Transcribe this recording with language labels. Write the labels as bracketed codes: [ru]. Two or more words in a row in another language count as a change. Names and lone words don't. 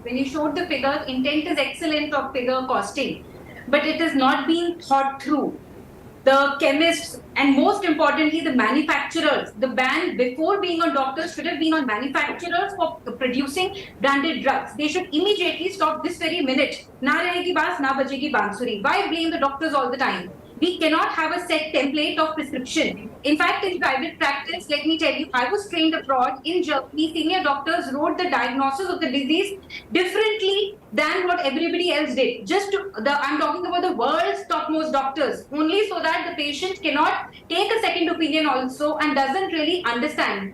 [en] When you showed the figure, intent is excellent of figure costing, but it is not being thought through. The chemists and most importantly the manufacturers, the ban before being on doctors should have been on manufacturers for producing branded drugs. They should immediately stop this very minute. [hi] न रहेगी बाँस, न बजेगी बाँसुरी. [en] Why blame the doctors all the time? We cannot have a set template of prescription. In fact, in private practice, let me tell you, I was trained abroad in Germany. Senior doctors wrote the diagnosis of the disease differently than what everybody else did. I'm talking about the world's topmost doctors, only so that the patient cannot take a second opinion also and doesn't really understand.